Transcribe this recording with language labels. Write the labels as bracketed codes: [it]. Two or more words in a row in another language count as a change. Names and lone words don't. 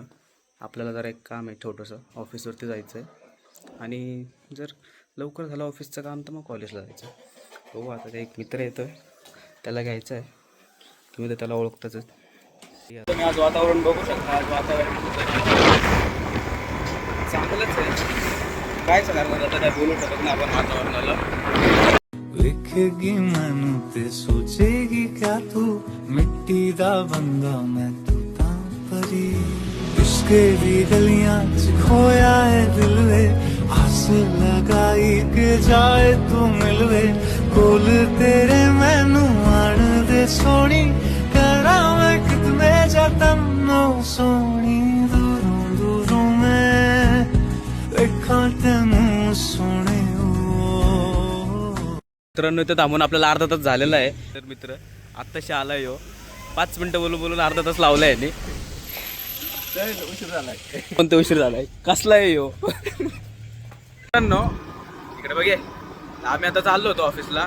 [mr] आपल्याला जरा एक काम आहे छोटंसं, ऑफिसवरती जायचं आहे आणि जर लवकर झालं ऑफिसचं काम तर मग कॉलेजला जायचं. बघू आता ते एक मित्र येतो आहे त्याला घ्यायचं आहे. तुम्ही तर त्याला ओळखताच. तुम्ही आज वातावरण बघू शकता. आज वातावरण चांगलंच आहे. काय करणार आता काय बोलू शकत ना आपण वातावरणाला. [pa] ਲਿਖੇਗੀ ਮੈਨੂੰ ਤੇ ਸੋਚੇਗੀ ਕਿਆ ਤੂੰ ਮਿੱਟੀ ਦਾ ਬੰਦਾ ਮੈਂ ਤੂੰ ਤਾਂ ਪਰੀ ਇਸ਼ਕ ਦੀ ਗਲੀਆਂ ਚ ਖੋਇਆ ਹੈ ਦਿਲ ਵੇ ਆਸ ਲਗਾਈ ਕੇ ਜਾਏ ਤੂੰ ਮਿਲਵੇ ਕੋਲ ਤੇਰੇ ਮੈਨੂੰ ਆਣ ਦੇ ਸੋਹਣੀ ਕਰਾਂ ਮੈਂ ਕਿਤਨੇ ਜਤਨ ਨੀ ਸੋਹਣੀ ਦੂਰੋਂ ਦੂਰੋਂ ਮੈਂ ਦੇਖਾਂ ਤੈਨੂੰ ਸੋਹਣੇ [mr] मित्रांनो इथं थांबून आपल्याला अर्धा तास झालेला आहे. तर मित्र आत्ताशी आलाय हो. 5 मिनिटं बोलून बोलून अर्धा तास लावलाय यांनी. उशीर झालाय. कोणते उशीर झालाय कसला आहे हो. मित्रांनो इकडे बघे आम्ही आता चाललो होतो ऑफिसला.